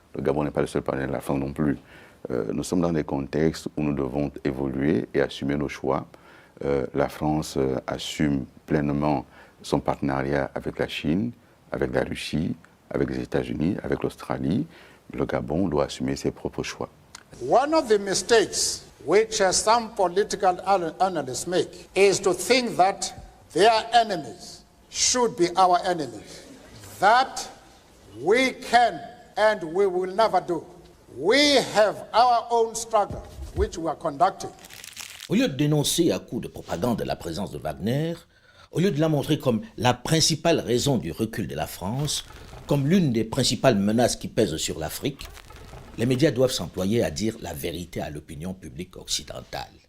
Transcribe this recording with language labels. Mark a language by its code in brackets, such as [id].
[fr] Le Gabon n'est pas le seul partenaire de la France non plus. Nous sommes dans des contextes où nous devons évoluer et assumer nos choix. La France assume pleinement son partenariat avec la Chine, avec la Russie, avec les États-Unis, avec l'Australie. Le Gabon doit assumer ses propres choix. [en] One of the mistakes which some political analysts make is to think that their enemies should be our enemies. That we can and we will never do. We have our own struggle which we are conducting. [fr] Au lieu de dénoncer à coups de propagande la présence de Wagner, au lieu de la montrer comme la principale raison du recul de la France, comme l'une des principales menaces qui pèsent sur l'Afrique, les médias doivent s'employer à dire la vérité à l'opinion publique occidentale.